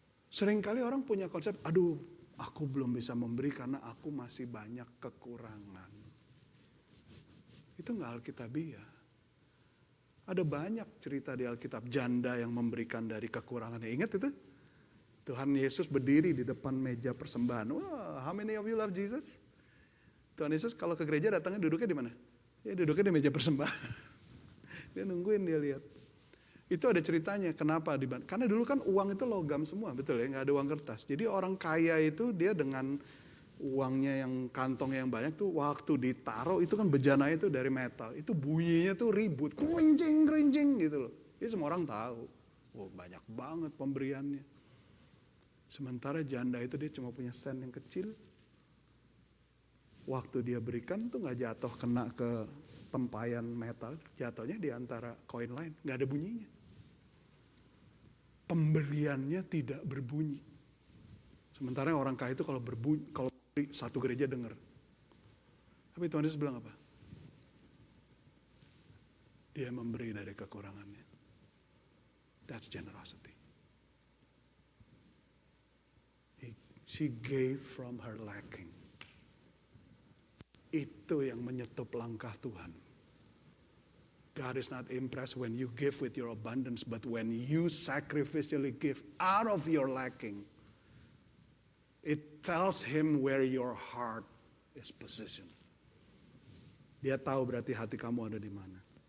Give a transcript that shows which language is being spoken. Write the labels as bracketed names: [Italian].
[Indonesian] Seringkali orang punya konsep, aduh aku belum bisa memberi karena aku masih banyak kekurangan. Itu nggak Alkitabiah. Ada banyak cerita di Alkitab janda yang memberikan dari kekurangannya. Ingat itu? Tuhan Yesus berdiri di depan meja persembahan. [English] Wah, how many of you love Jesus? [Indonesian] Tuhan Yesus kalau ke gereja datangnya duduknya di mana? Ya duduknya di meja persembahan. Dia nungguin, dia lihat. Itu ada ceritanya, kenapa? Karena dulu kan uang itu logam semua, betul ya, nggak ada uang kertas. Jadi orang kaya itu dia dengan uangnya yang kantong yang banyak tuh waktu ditaruh itu kan bejana itu dari metal. Itu bunyinya tuh ribut, kerincing gitu loh. Jadi semua orang tahu, wah banyak banget pemberiannya. Sementara janda itu dia cuma punya sen yang kecil. Waktu dia berikan tuh nggak jatuh kena ke tempayan metal, jatuhnya di antara koin lain, nggak ada bunyinya. Pemberiannya tidak berbunyi. Sementara orang kaya itu kalau berbunyi, kalau satu gereja dengar. Tapi Tuhan Yesus bilang apa? Dia memberi dari kekurangannya. [English] That's generosity. She gave from her lacking. [Indonesian] Itu yang menyetup langkah Tuhan. [English] God is not impressed when you give with your abundance, but when you sacrificially give out of your lacking. It tells Him where your heart is positioned. [Indonesian] Dia tahu berarti hati kamu ada di mana.